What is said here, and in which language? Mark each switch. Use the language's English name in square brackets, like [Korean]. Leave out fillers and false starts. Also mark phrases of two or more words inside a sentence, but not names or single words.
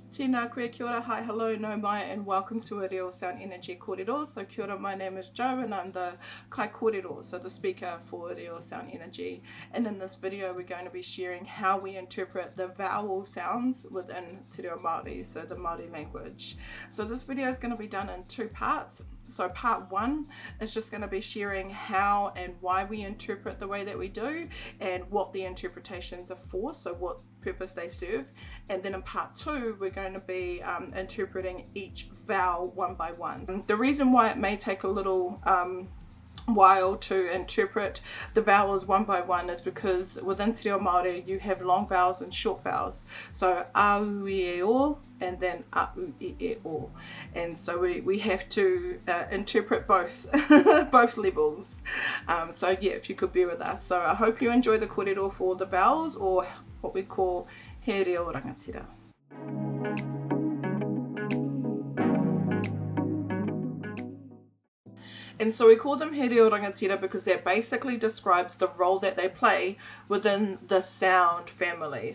[Māori] Tēnā, kia ora, [English] hi, hello, [Māori] no mai, [English] and welcome to a Reo Sound Energy kōrero. [Māori] So kia ora, [English] my name is Joe and I'm the [Māori] kai kōrero, [English] so the speaker for Reo Sound Energy. And in this video we're going to be sharing how we interpret the vowel sounds within [Māori] Te Reo Māori, [English] so the Māori language. So this video is going to be done in two parts. So part one is just going to be sharing how and why we interpret the way that we do and what the interpretations are for, so what purpose they serve. And then in part two we're going to be interpreting each vowel one by one. The reason why it may take a little while to interpret the vowels one by one is because within [Māori] Te Reo Māori [English] you have long vowels and short vowels, so au I e o and then au I e o, and so we have to interpret both both levels. So yeah, if you could bear with us. So I hope you enjoy the kōrero for the vowels, or what we call [Māori] He Reo Rangatira. [English] And so we call them [Māori] He Reo Rangatira [English] because that basically describes the role that they play within the sound family.